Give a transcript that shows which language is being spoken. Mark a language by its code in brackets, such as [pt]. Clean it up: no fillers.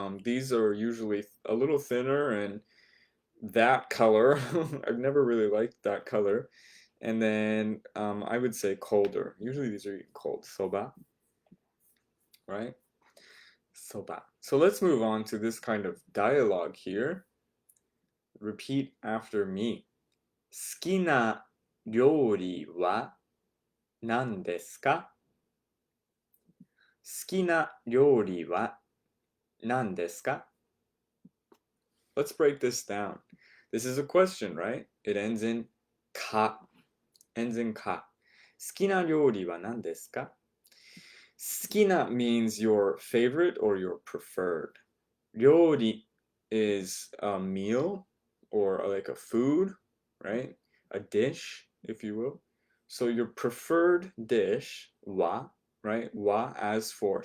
[en] These are usually a little thinner and that color. I've never really liked that color. And then I would say colder. Usually these are eaten cold. Soba. Right? Soba. So let's move on to this kind of dialogue here. Repeat after me. [ja] 好きな料理は何ですか？好きな料理は何ですか？ [en] Let's break this down. This is a question, right? It ends in か.Ends in か. [ja] 好きな料理は何ですか？ [en] 好きな means your favorite or your preferred. 料理 is a meal or like a food, right? A dish, if you will. So your preferred dish, wa, right? Wa as for.